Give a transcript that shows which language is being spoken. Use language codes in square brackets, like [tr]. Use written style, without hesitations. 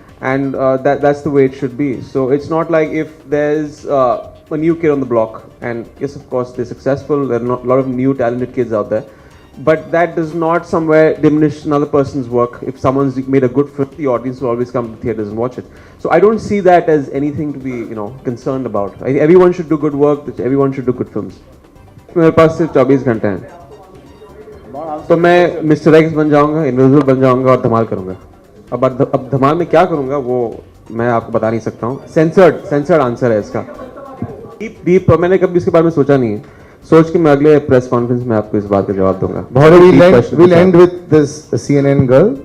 [en] And that's the way it should be. So it's not like if there's a new kid on the block, and yes, of course, they're successful. There are a lot of new talented kids out there, but that does not somewhere diminish another person's work. If someone's made a good film, the audience will always come to theaters and watch it. So I don't see that as anything to be, concerned about. Everyone should do good work. Everyone should do good films. [hi] मेरे पास सिर्फ 24 घंटे हैं, तो मैं mister x बन जाऊंगा, invisible बन जाऊंगा और धमाल करूंगा. अब धमाल में क्या करूंगा वो मैं आपको बता नहीं सकता हूँ. सेंसर्ड आंसर है इसका. डीप मैंने कभी इसके बारे में सोचा नहीं है. सोच के मैं अगले प्रेस कॉन्फ्रेंस में आपको इस बात का जवाब दूंगा. [en] We'll end with this CNN girl.